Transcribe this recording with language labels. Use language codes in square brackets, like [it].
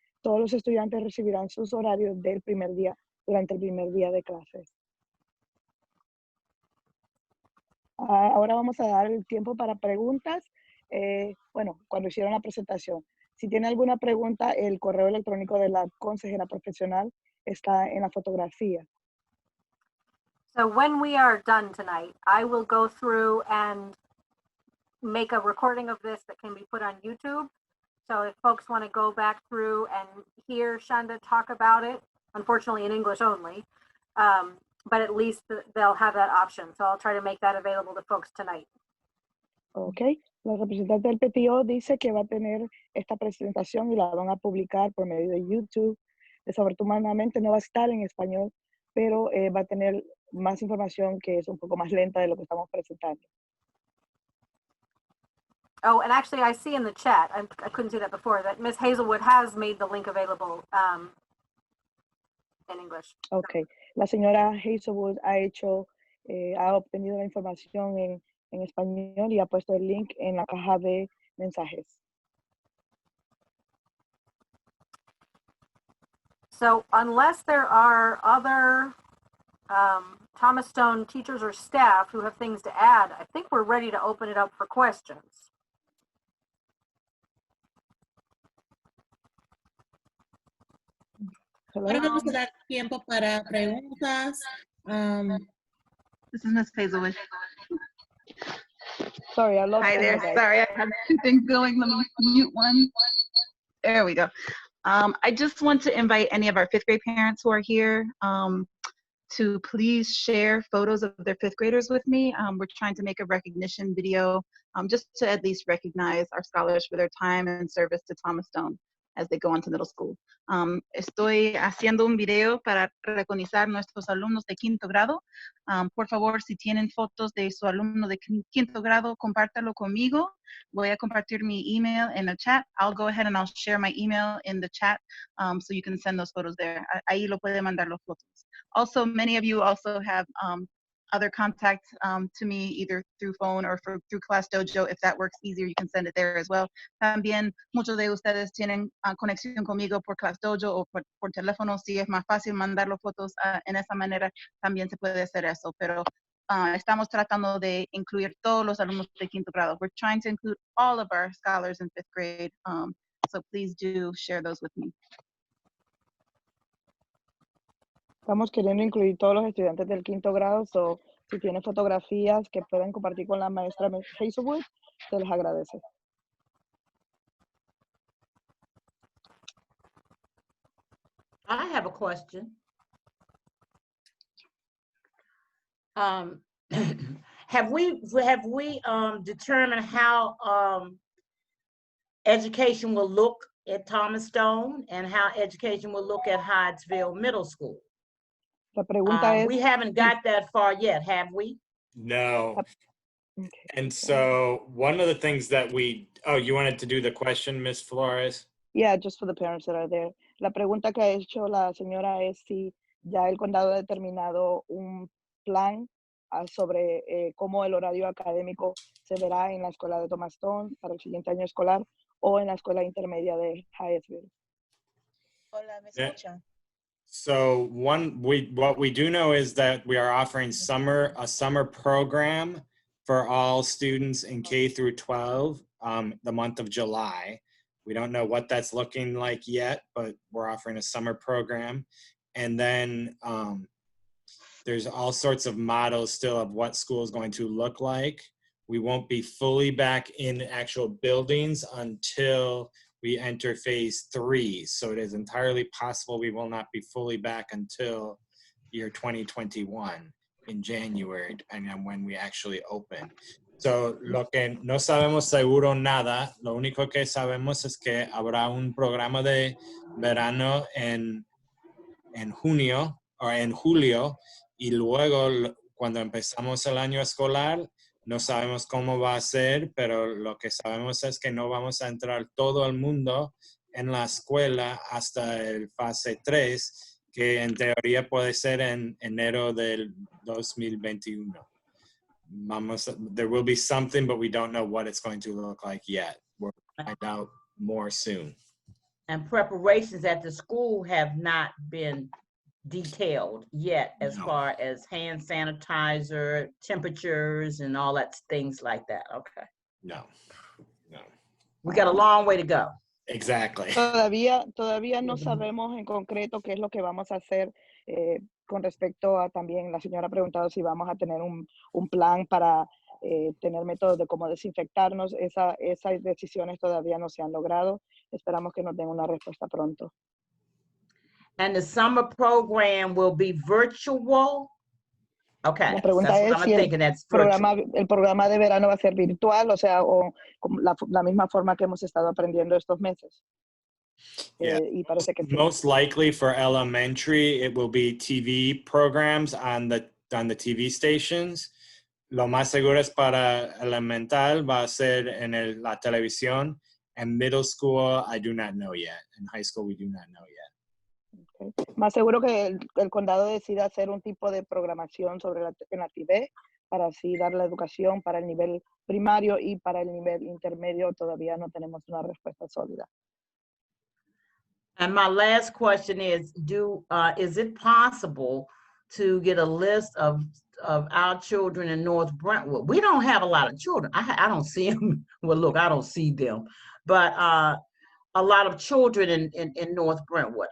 [es] Todos los estudiantes recibirán sus horarios durante el primer día de clases. Ahora vamos a dar el tiempo para preguntas. Bueno, cuando hicieron la presentación. Si tiene alguna pregunta, el correo electrónico de la consejera profesional está en la fotografía. [en] So when we are done tonight, I will go through and make a recording of this that can be put on YouTube. So if folks want to go back through and hear Shanda talk about it, unfortunately in English only, but at least they'll have that option. So I'll try to make that available to folks tonight. [es] Ok, la representante del PTO dice que va a tener esta presentación y la van a publicar por medio de YouTube. Desafortunadamente no va a estar en español, pero va a tener más información que es un poco más lenta de lo que estamos presentando. [en] Oh, and actually I see in the chat, I couldn't see that before, that Ms. Hazelwood has made the link available in English. [es] Ok, la señora Hazelwood ha obtenido la información en español y ha puesto el link en la caja de mensajes. [en] So unless there are other Thomas Stone teachers or staff who have things to add, I think we're ready to open it up for questions. [es] Ahora vamos a dar tiempo para preguntas. [en] This is Miss Hazelwood. Sorry, I lost Hi there. everybody. Sorry, I have two things going. Let me mute one. There we go. I just want to invite any of our fifth grade parents who are here to please share photos of their fifth graders with me. We're trying to make a recognition video just to at least recognize our scholars for their time and service to Thomas Stone as they go on to middle school. [es] Estoy haciendo un video para reconocer nuestros alumnos de quinto grado. Por favor, si tienen fotos de su alumno de quinto grado, compártalo conmigo. Voy a compartir mi email [en] in the chat. I'll go ahead and I'll share my email in the chat so you can send those photos there. [es] Ahí lo puede mandar los fotos. [en] Also, many of you also have other contacts to me either through phone or through Class Dojo. If that works easier, you can send it there as well. [es] También muchos de ustedes tienen conexión conmigo por Class Dojo o por teléfono. Si es más fácil mandar las fotos en esa manera, también se puede hacer eso. Pero estamos tratando de incluir todos los alumnos de quinto grado. [en] We're trying to include all of our scholars in fifth grade. So please do share those with me. [es] Estamos queriendo incluir todos los estudiantes del quinto grado, so si tienen fotografías que puedan compartir con la maestra Hazelwood, se les agradece. [en] I have a question. Have we determined how education will look at Thomas Stone and how education will look at Hydesville Middle School? [es] La pregunta es... [en] We haven't got that far yet, have we? No. Okay. And so one of the things that you wanted to do the question, Ms. Flores? Yeah, just for the parents that are there. [es] La pregunta que ha hecho la señora es si ya el condado ha determinado un plan sobre cómo el horario académico se verá en la escuela de Thomas Stone para el siguiente año escolar o en la escuela intermedia de Hyattsville. Hola, ¿me escuchan? [en] So what we do know is that we are offering a summer program for all students in K through 12 the month of July. We don't know what that's looking like yet, but we're offering a summer program. And then there's all sorts of models still of what school is going to look like. We won't be fully back in actual buildings until we enter phase 3. So it is entirely possible we will not be fully back until year 2021. in January, depending on when we actually open. [es] So, lo que no sabemos seguro nada, lo único que sabemos es que habrá un programa de verano en junio o en julio, y luego cuando empezamos el año escolar no sabemos cómo va a ser, pero lo que sabemos es que no vamos a entrar todo el mundo en la escuela hasta el fase 3, que en teoría puede ser en enero del 2021. [en] There will be something, but we don't know what it's going to look like yet. We'll find out more soon. And preparations at the school have not been detailed yet, as No. far as hand sanitizer, temperatures, and all that, things like that. Okay. No. We got a long way to go. Exactly. [es] Todavía no sabemos en concreto qué es lo que vamos a hacer con respecto a también, la señora ha preguntado si vamos a tener un plan para tener métodos de cómo desinfectarnos. Esas decisiones todavía no se han logrado. Esperamos que nos den una respuesta pronto. [en] And the summer program will be virtual? Okay, [es] La pregunta [en] that's what [es] es [en] I'm [es] si [en] thinking, that's virtual. [es] el programa de verano va a ser virtual, o sea, o como la misma forma que hemos estado aprendiendo estos meses. [en] Yeah. [es] Y parece que sí. [en] Most likely for elementary, it will be TV programs on the TV stations. [es] Lo más seguro es para elemental, va a ser en la televisión. [en] And middle school, I do not know yet. In high school, we do not know yet. Okay. [es] Más seguro que el condado decida hacer un tipo de programación en la TV para así dar la educación para el nivel primario, y para el nivel intermedio todavía no tenemos una respuesta sólida. [en] And my last question is, is it possible to get a list of our children in North Brentwood? We don't have a lot of children. I don't see them. Well, look, I don't see them, but a lot of children in North Brentwood.